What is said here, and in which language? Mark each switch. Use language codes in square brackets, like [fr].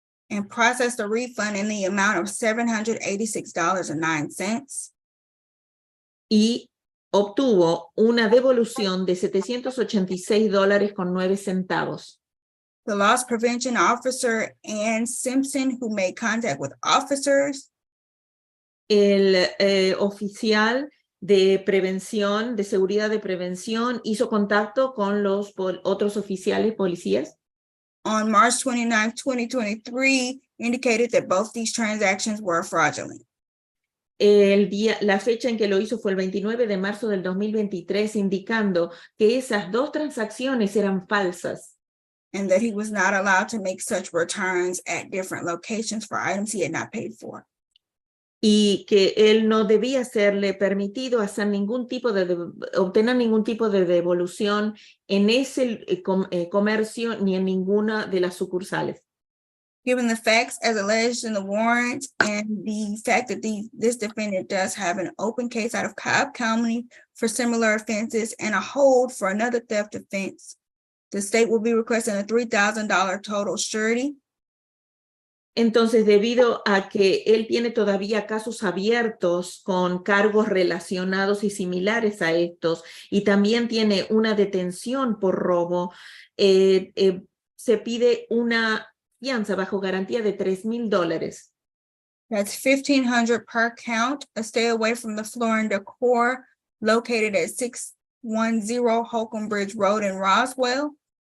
[en] And processed a refund in the amount of $786.09. [es] Y obtuvo una devolución de $786.09. [en] The loss prevention officer, Ann Simpson, who made contact with officers. [es] El oficial de prevención, de seguridad de prevención, hizo contacto con los otros oficiales, policías. [en] On March 29, 2023, indicated that both these transactions were fraudulent. [es] La fecha en que lo hizo fue el 29 de marzo del 2023, indicando que esas 2 transacciones eran falsas. [en] And that he was not allowed to make such returns at different locations for items he had not paid for. [es] Y que él no debía serle permitido hacer obtener ningún tipo de devolución en ese comercio ni en ninguna de las sucursales. [en] Given the facts as alleged in the warrant and the fact that this defendant does have an open case out of Cobb County for similar offenses and a hold for another theft offense, the state will be requesting a $3,000 total surety. [es] Entonces, debido a que él tiene todavía casos abiertos con cargos relacionados y similares a estos, y también tiene una detención por robo, se pide una fianza bajo garantía de $3,000. [en] That's $1,500 per count, a stay away from the Florida core located at 610 Holcomb Bridge Road in Roswell.